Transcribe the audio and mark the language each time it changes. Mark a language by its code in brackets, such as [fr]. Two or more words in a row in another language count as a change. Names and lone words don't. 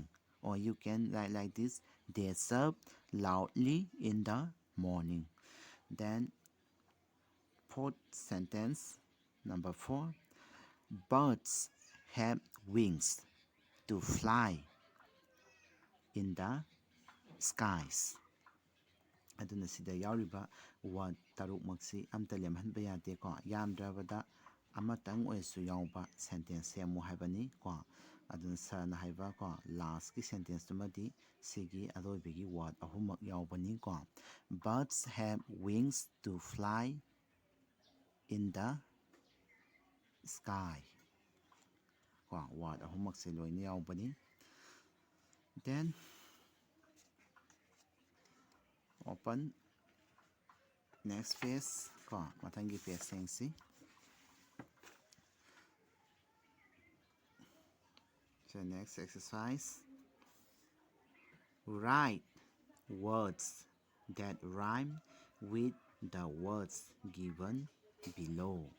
[en] Or you can write like this: they chirp loudly in the morning. Then fourth sentence, number 4, birds have wings to fly in the skies. [mni] ꯑꯗꯨꯅ ꯁꯤꯗ ꯌꯥꯎꯔꯤꯕ word 6ꯃꯛꯁꯤ ꯑꯝꯇ ꯂꯦꯝꯍꯟꯕ ꯌꯥꯗꯦꯀꯣ ꯌꯥꯝꯗ꯭ꯔꯕꯗ ꯑꯃꯇꯪ ꯑꯣꯏꯔꯁꯨ ꯌꯥꯎꯕ ꯁꯦꯟꯇꯦꯟꯁ ꯁꯦꯝꯃꯨ ꯍꯥꯏꯕꯅꯤꯀꯣ ꯑꯗꯨꯅ ꯁꯔꯅ ꯍꯥꯏꯕꯀꯣ ꯂꯥꯁꯀꯤ ꯁꯦꯟꯇꯦꯟꯁꯇꯨꯃꯗꯤ ꯁꯤꯒꯤ ꯑꯔꯣꯏꯕꯒꯤ ꯋꯥꯔꯗ 3ꯃꯛ ꯌꯥꯎꯕꯅꯤꯀꯣ [en] birds have wings to fly in the sky [mni] ꯀꯣ ꯋꯥꯔꯗ 3ꯃꯛꯁꯦ ꯂꯣꯏꯅ ꯌꯥꯎꯕꯅꯤ then [en] open next page [mni] ꯀꯣ ꯃꯊꯪꯒꯤ page ꯌꯦꯡꯁꯤ [en] so next exercise write words that rhyme with the words given below.